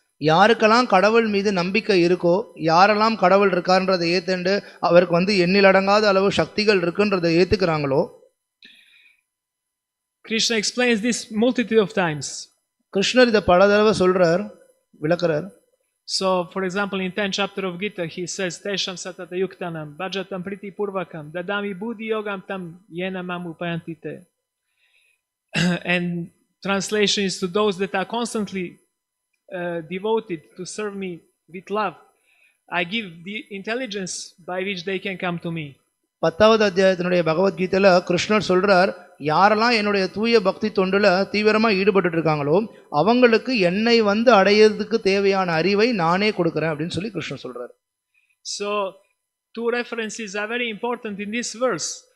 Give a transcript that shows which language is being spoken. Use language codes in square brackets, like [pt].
[ta] யாருக்கெல்லாம் கடவுள் மீது நம்பிக்கை இருக்கோ, யாரெல்லாம் கடவுள் இருக்காருன்றதை ஏத்துண்டு அவருக்கு எண்ணிலடங்காத அளவு சக்திகள் இருக்குன்றதை ஏத்துக்கிறாங்களோ. [en] Krishna explains this multitude of times. [ta] கிருஷ்ணர் இதை பல தடவை சொல்றார், விளக்குறார். [en] So for example in 10th chapter of Gita he says [sa] tesham satata yuktanam bhajatam priti purvakam dadami buddhi yogam tam yena mam upayanti te. [en] And translation is to those that are constantly devoted to serve me with love, I give the intelligence by which they can come to me. [ta] 10வது அத்தியாயத்தினுடைய பகவத்கீதையில கிருஷ்ணர் சொல்றார், யாரெல்லாம் என்னுடைய தூய பக்தி தொண்டுல தீவிரமா ஈடுபட்டு இருக்காங்களோ அவங்களுக்கு என்னை அடையிறதுக்கு தேவையான அறிவை நானே கொடுக்கிறேன் அப்படின்னு சொல்லி கிருஷ்ணர் சொல்றார். [en] So two references are very important in this verse.